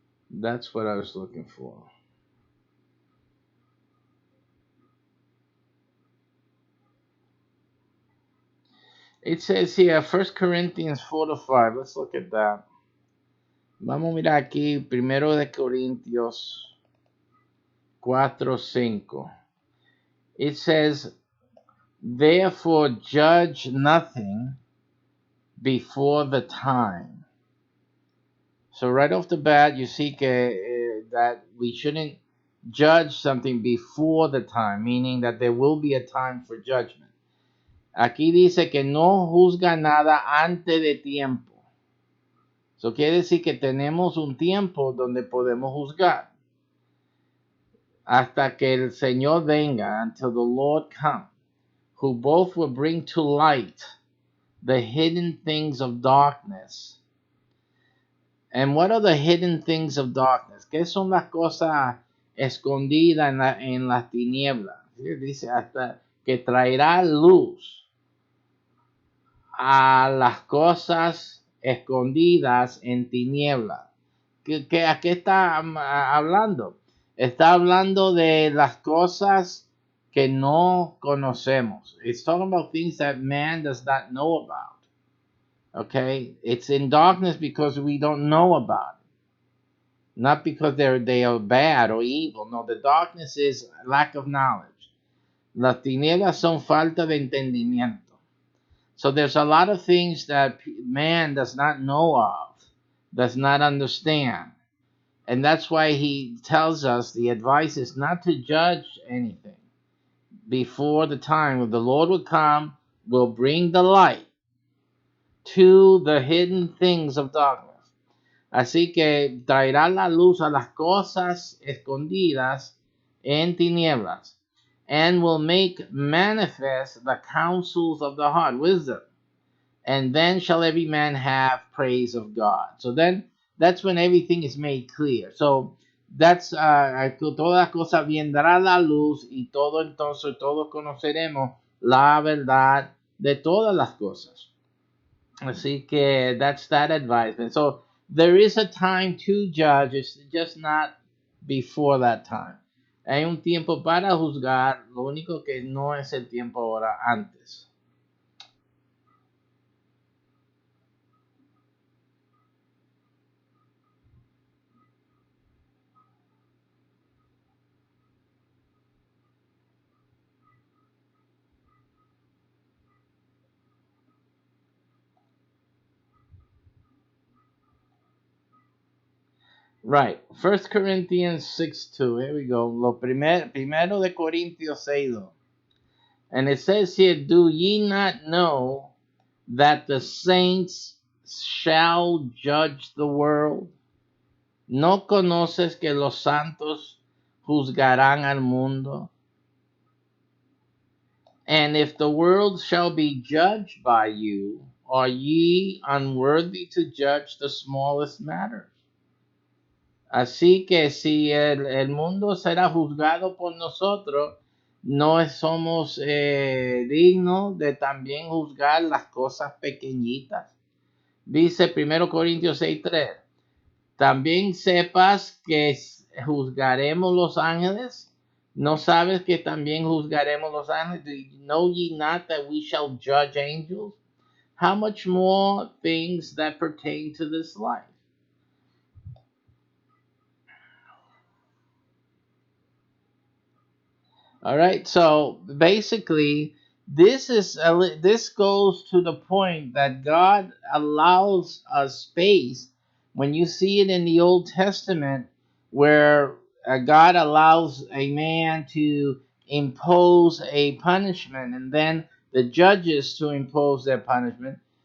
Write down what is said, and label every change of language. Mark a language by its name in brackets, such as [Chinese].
[English] That's what I was looking for. It says here, 1 Corinthians 4 to 5. Let's look at that. [Spanish] Vamos a mirar aquí, primero de Corintios 4, 5. [English] It says, therefore judge nothing before the time. So right off the bat, you see that we shouldn't judge something before the time, meaning that there will be a time for judgment. [Spanish] Aquí dice que no juzga nada antes de tiempo. Eso quiere decir que tenemos un tiempo donde podemos juzgar hasta que el Señor venga, [English] until the Lord come, who both will bring to light the hidden things of darkness. And what are the hidden things of darkness? [Spanish] ¿Qué son las cosas escondidas en las tinieblas? Dice hasta que traerá luz a las cosas escondidas en tinieblas. ¿A qué está hablando? Está hablando de las cosas que no conocemos. [English] It's talking about things that man does not know about. Okay? It's in darkness because we don't know about it. Not because they are bad or evil. No, the darkness is lack of knowledge. [Spanish] Las tinieblas son falta de entendimiento. [English] So there's a lot of things that man does not know of, does not understand. And that's why he tells us the advice is not to judge anything before the time when the Lord will come, will bring the light to the hidden things of darkness. [Spanish] Así que traerá la luz a las cosas escondidas en tinieblas, [English] and will make manifest the counsels of the heart, wisdom. And then shall every man have praise of God. So then that's when everything is made clear. So that's [Spanish] toda cosa vendrá la luz y todo entonces todos conoceremos la verdad de todas las cosas. Así que [English] that's that advisement. So there is a time to judge, it's just not before that time. [Spanish] Hay un tiempo para juzgar, lo único que no es el tiempo ahora antes. [English] Right. 1 Corinthians 6:2. Here we go. [Spanish] Primero de Corintios 6:2. [English] And it says here, do ye not know that the saints shall judge the world? [Spanish] ¿No conoces que los santos juzgarán al mundo? [English] And if the world shall be judged by you, are ye unworthy to judge the smallest matters? [Spanish] Así que si el mundo será juzgado por nosotros, no somos dignos de también juzgar las cosas pequeñitas. Dice 1 Corintios 6:3. También sepas que juzgaremos los ángeles. ¿No sabes que también juzgaremos los ángeles? [English] Know ye not that we shall judge angels? How much more things that pertain to this life? All right, so basically, this goes to the point that God allows a space when you see it in the Old Testament, where God allows a man to impose a punishment, and then the judges to impose their punishment.